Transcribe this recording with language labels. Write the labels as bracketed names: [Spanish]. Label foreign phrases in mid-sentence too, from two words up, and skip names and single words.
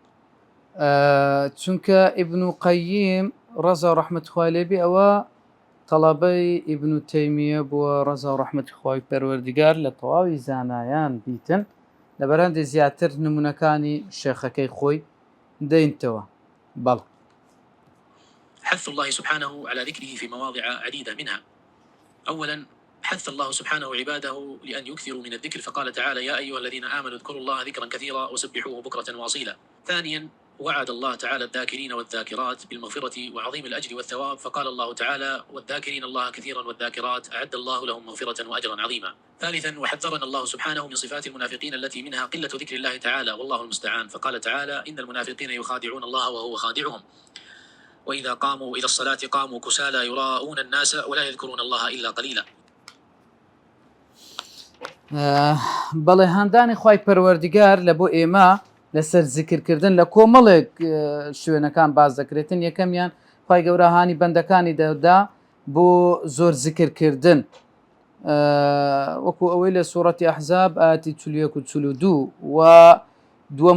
[Central Kurdish] چونکە ئیبن قەییم ڕەزا و ڕەحمەتی خوای لێبێ ئەوە تەڵەبەی ئیبن تەیمیە بووە ڕەزا و ڕەحمەتی خوای پەروەردیگار لە تەواوی زانایان بیتن لەبەرەوەی زیاتر نمونەکانی شێخەکەی خۆی دەینتەوە. بەڵ [Arabic] حث الله سبحانه على ذكره في مواضع عديدة، منها أولا حث الله سبحانه عباده لأن يكثروا من الذكر، فقال تعالى: يا أيها الذين آمنوا اذكروا الله ذكرا كثيرا وسبحوه بكرة وأصيلا. ثانيا وعد الله تعالى الذاكرين والذاكرات بالمغفرة وعظيم الأجر والثواب، فقال الله تعالى: والذاكرين الله كثيرا والذاكرات أعد الله لهم مغفرة وأجرا عظيما. ثالثا وحذرنا الله سبحانه من صفات المنافقين التي منها قلة ذكر الله تعالى والله المستعان، فقال تعالى: إن المنافقين يخادعون الله وهو خادعهم وإذا قاموا إلى الصلاة قاموا كسالى يراءون الناس ولا يذكرون الله إلا قليلا. [Central Kurdish] بەڵێ هەندانی خوای پەروەردیگار لە بۆ ئێمە لەسەر زیکرکردن لە کۆمەڵێک شوێنەکان باز دەکرێتن. یەکەمیان خوای گەورە هانی بەندەکانی دەدا بۆ زۆر زیکرکردن، وەکو ئەوەی لە سوورەتی ئەحزاب ئاەتی 41 و 42 و دووەم